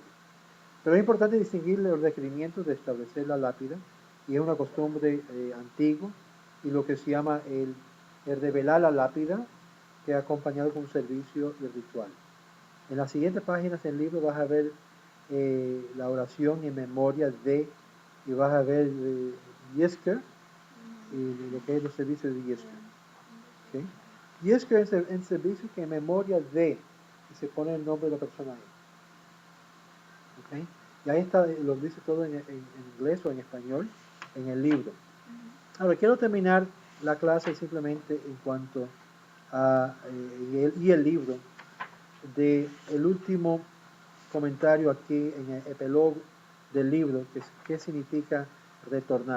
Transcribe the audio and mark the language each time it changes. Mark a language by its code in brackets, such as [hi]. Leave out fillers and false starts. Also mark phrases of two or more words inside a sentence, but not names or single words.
[es] Pero es importante distinguir los requerimientos de establecer la lápida, y es una costumbre antigua, y lo que se llama el revelar la lápida, que ha acompañado con un servicio de ritual. En las siguientes páginas del libro vas a ver la oración en memoria de, y vas a ver Yizkor, y lo que es los servicios de Yizkor. ¿Okay? Yizkor es el servicio que en memoria de, y se pone el nombre de la persona ahí. ¿Okay? Y ahí está, lo dice todo en inglés o en español en el libro. Ahora, quiero terminar la clase simplemente en cuanto a el libro, de el último comentario aquí en el epílogo del libro, que ¿qué significa retornar?